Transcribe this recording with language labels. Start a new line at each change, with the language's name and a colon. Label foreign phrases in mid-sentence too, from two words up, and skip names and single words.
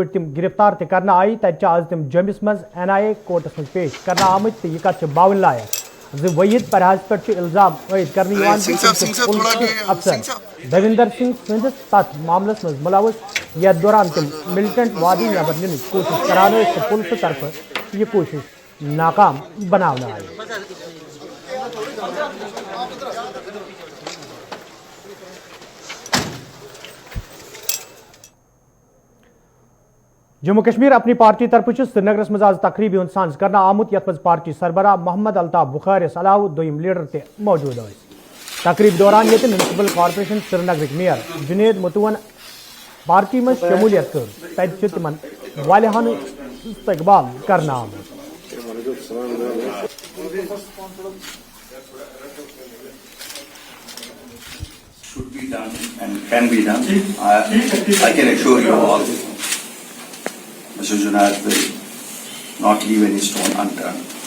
Kashmiri: تم گرفتار کرنا آئی تت آز تم جمس مز NIA کورٹس مز پیش کرنا آمت تو یہ کت باون لائق وحید پرہاز پہ الزام عائد کرنے افسر دویندر سنگھ سندس تت معاملس مز ملوث یتھ دوران تم ملٹنٹ وادی نبر نن کوشش کران تو پولیس طرف یہ کوشش ناکام بنانا آئی. جموں کشمیر اپنی پارٹی طرف سری نگرس مز آز تقریبی ہند سانز کرنا آمت یت مز پارٹی سربراہ محمد الطاف بخارس علاوہ دویم لیڈر تہ موجود ٲسۍ. تقریب دوران یت میونسپل کارپوریشن سری نگرک میئر جنید متون پارٹی مز شمولیت کر تتہ تمن والیاہن استقبال کرنا آمت.
English: Should be done and can be done. I can assure you all, Mr. Junaid will not leave any stone unturned.